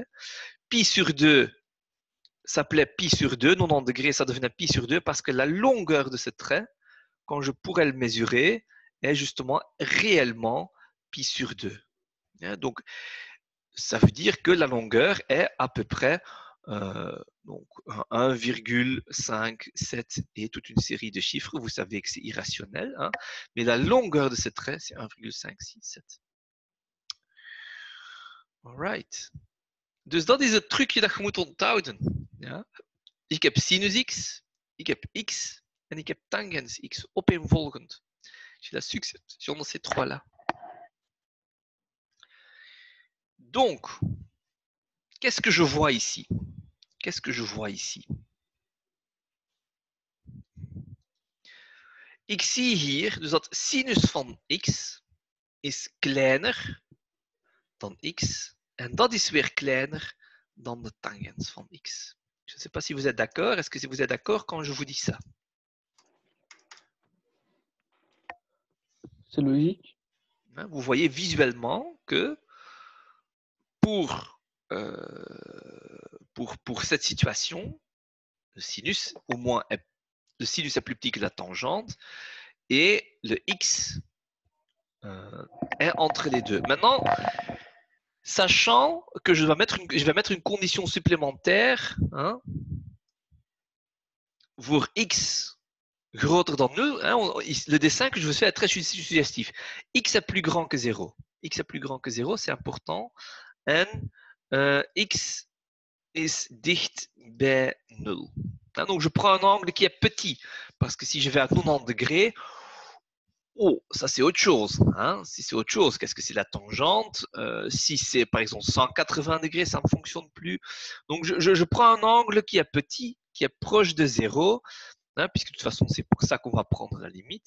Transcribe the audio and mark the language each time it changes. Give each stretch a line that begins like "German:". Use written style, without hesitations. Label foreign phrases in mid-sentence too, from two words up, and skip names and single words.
French: Pi sur 2 s'appelait pi sur 2, 90 degrés, ça devenait pi sur 2 parce que la longueur de ce trait, quand je pourrais le mesurer, est justement réellement pi sur 2. Donc, ça veut dire que la longueur est à peu près donc 1,57 et toute une série de chiffres. Vous savez que c'est irrationnel, hein, mais la longueur de ce trait, c'est 1,567.
Dutch: Alright. Dus dat is het trucje dat je moet onthouden. Ja? Ik heb sinus x, ik heb x en ik heb tangens x opeenvolgend.
French: J'ai la succession de ces trois-là. Donc, qu'est-ce que je vois ici? Qu'est-ce que je vois ici?
Dutch: Ik zie hier dus dat sinus van x is kleiner dan x en dat is weer kleiner dan de tangens van x.
French: Je ne sais pas si vous êtes d'accord. Est-ce que vous êtes d'accord quand je vous dis ça? C'est logique. Vous voyez visuellement que pour cette situation, le sinus, au moins, le sinus est plus petit que la tangente et le x est entre les deux. Maintenant, sachant que je vais mettre une condition supplémentaire, hein, pour x
Dutch: groter dan 0,
French: hein, le dessin que je vous fais est très suggestif. X est plus grand que 0. X est plus grand que 0, c'est important.
Dutch: En x is dicht bij 0.
French: Hein, donc je prends un angle qui est petit, parce que si je vais à 90 degrés, oh, ça c'est autre chose. Hein. Si c'est autre chose, qu'est-ce que c'est la tangente? Si c'est par exemple 180 degrés, ça ne fonctionne plus. Donc je prends un angle qui est petit, qui est proche de 0, hein, puisque de toute façon c'est pour ça qu'on va prendre la limite.